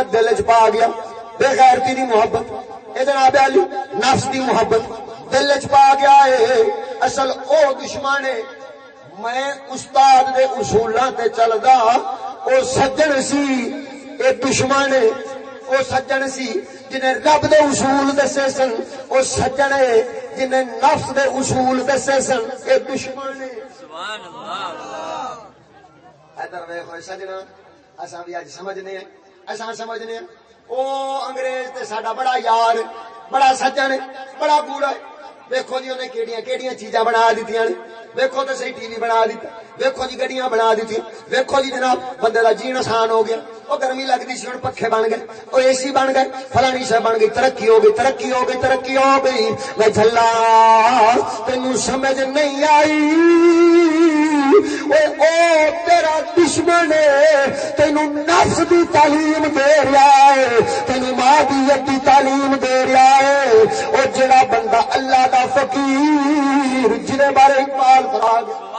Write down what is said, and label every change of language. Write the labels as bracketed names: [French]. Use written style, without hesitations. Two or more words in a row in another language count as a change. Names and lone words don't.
[Punjabi] دل وچ پا گیا بے غیرتی دی محبت اے جناب علی نفس دی محبت دل وچ پا گیا ہے اصل او دشمن ہے میں استاد دے اصولاں تے چلدا او سجن سی اے دشمن ہے او سجن سی جنہیں رب دے اصول دسے سن او سجن ہے جنہیں نفس دے اصول دسے سن اے دشمن ہے [Arabic] سبحان اللہ [Punjabi] ادھر ویکھو سجنا اساں بھی اج سمجھنے ہیں اساں سمجھنے ہیں او انگریز تے ساڈا بڑا یار بڑا سجن ہے بڑا بوڑا ہے ویکھو جی انہیں کیڑیاں کیڑیاں چیزاں بنا دتیاں نے ویکھو تو صحیح ٹی وی بنا دیتا ویکھو جی گڈیاں بنا دیتی ویکھو جی جناب بندے دا جین آسان ہو گیا وہ گرمی لگتی سی ہن پکھے بن گئے وہ اے سی بن گئے فلانی شے بن گئی ترقی ہو گئی ترقی ہو گئی ترقی ہو گئی میں جھلا تینوں سمجھ نہیں آئی او تیرا دشمن ہے تینوں نفس دی تعلیم دے رہا ہے تینوں مادیت دی تعلیم دے رہا ہے او جڑا بندہ اللہ دا فقیر جنہیں بارے اقبال فرا گیا